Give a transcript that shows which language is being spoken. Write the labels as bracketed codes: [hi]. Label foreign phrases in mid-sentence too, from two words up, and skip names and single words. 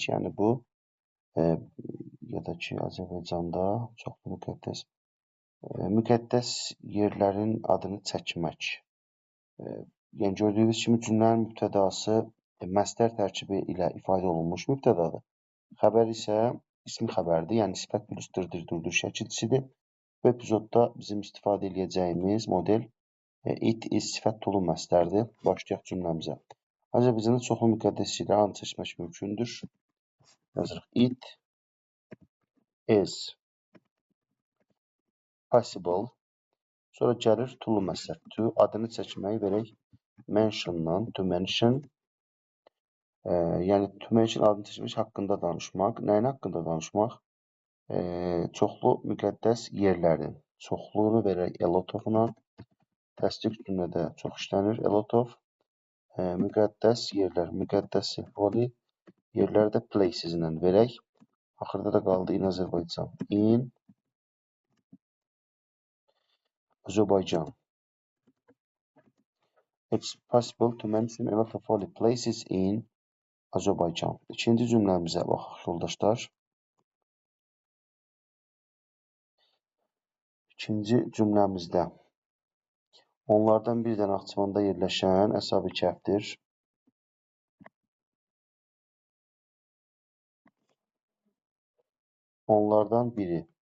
[az] Yəni bu, ya da ki, Azərbaycanda çoxlu müqəddəs yerlərin adını çəkmək. Yəni gördüyünüz kimi cümlənin mübtədası məstər tərkibi ilə ifadə olunmuş mübtədadır. Xəbər isə ismi xəbərdir, yəni sifət plus dırdır şəkilçisidir. Bu epizodda bizim istifadə edəcəyimiz model [en] it is [az] sifət tolu məstərdir. Başlayaq cümləmizə. Azərbaycanda çoxlu müqəddəs yerlərin adını çəkmək mümkündür. Yazırıq [en] it is possible. [az] Sonra gəlir tolu məstər. To adını çəkməyi verək. Mention'dan, [en] to mention, [az] yəni [en] to mention [az] adını çəkmək haqqında danışmaq. Nəyin haqqında danışmaq? Çoxlu müqəddəs yerlərin. Çoxluğunu verək [en] a lot of- [az] la. Təsdiq cümlədə çox işlənir. [en] A lot of [az] müqəddəs yerlər. Müqəddəsi holy yerlər də places ilə verək. Axırda da qaldı in Azərbaycan. [en] In Azərbaycan. It's possible to mention a lot of holy places in Azərbaycan. [az] İkinci cümləmizə baxaq, yoldaşlar. İkinci cümləmizdə onlardan bir dənə Naxçıvanda yerləşən Əsabi kənddir. Onlardan biri.